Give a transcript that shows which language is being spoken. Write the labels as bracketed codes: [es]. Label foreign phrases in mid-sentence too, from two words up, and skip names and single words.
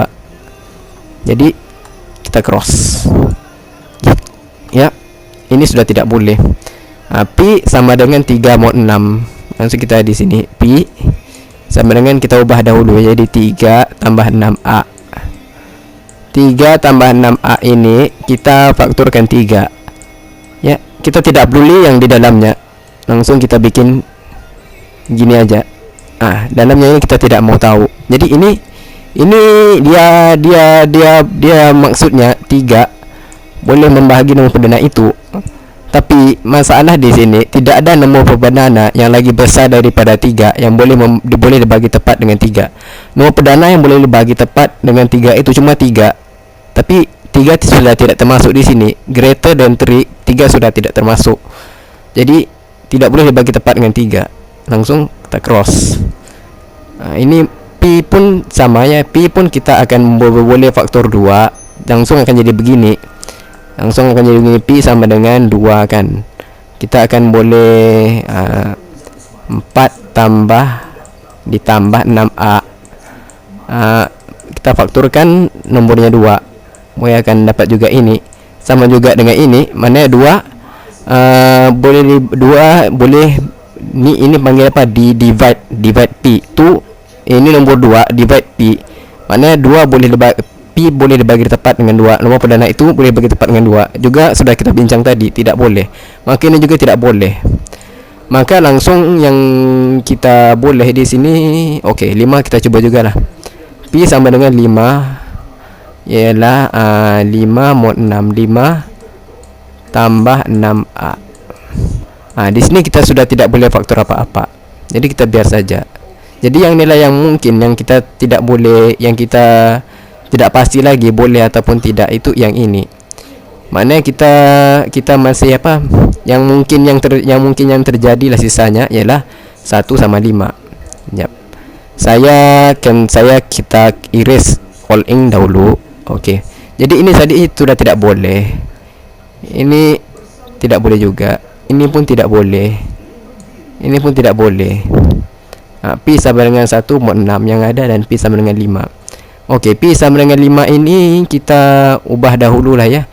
[ms] Jadi kita cross. Ya, ini sudah tidak boleh. P sama dengan 3 mod 6. Langsung kita di sini P sama dengan, kita ubah dahulu jadi 3 tambah 6A. 3 tambah 6A ini kita faktorkan 3. Ya, kita tidak peduli yang di dalamnya. Langsung kita bikin gini aja. Dalamnya ini kita tidak mau tahu. Jadi ini dia maksudnya 3 boleh membahagi nomor perdana itu. Tapi masalah di sini tidak ada nomor perdana yang lagi besar daripada 3 yang boleh dibagi tepat dengan 3. Nomor perdana yang boleh dibagi tepat dengan 3 itu cuma 3. Tapi 3 sudah tidak termasuk di sini. [en] Greater than [ms] 3 sudah tidak termasuk. Jadi tidak boleh dibagi tepat dengan 3. Langsung kita cross. Ini P pun sama ya. P pun kita akan boleh faktor 2. Langsung akan jadi begini. Langsung akan jadi begini. P sama dengan 2 kan. Kita akan boleh 4 ditambah 6A. Kita faktorkan nomornya 2. Boleh akan dapat juga ini. Sama juga dengan ini. Mana 2 boleh ini panggil apa? Divide P. Ini nombor 2 divide P. Mana 2 boleh P boleh dibagi tepat dengan 2. Nombor perdana itu boleh bagi tepat dengan 2. Juga sudah kita bincang tadi, tidak boleh. Maka ini juga tidak boleh. Maka langsung yang kita boleh di sini, oke, 5 kita coba juga lah. P sama dengan 5 ialah 5 mod 6, 5 tambah 6A. Di sini kita sudah tidak boleh faktor apa-apa. Jadi kita biar saja. Jadi yang nilai yang mungkin yang kita tidak boleh, yang kita tidak pasti lagi boleh ataupun tidak, itu yang ini. Maknanya kita masih apa? Yang mungkin yang terjadi lah sisanya ialah 1 sama 5. Yap. Kita [en] erase all [ms] in dahulu. Okey. Jadi ini tadi sudah tidak boleh. Ini tidak boleh juga. Ini pun tidak boleh. Ini pun tidak boleh. P sama dengan 1 mod 6 yang ada, dan P sama dengan 5. Okey, P sama dengan 5 ini kita ubah dahulu lah ya.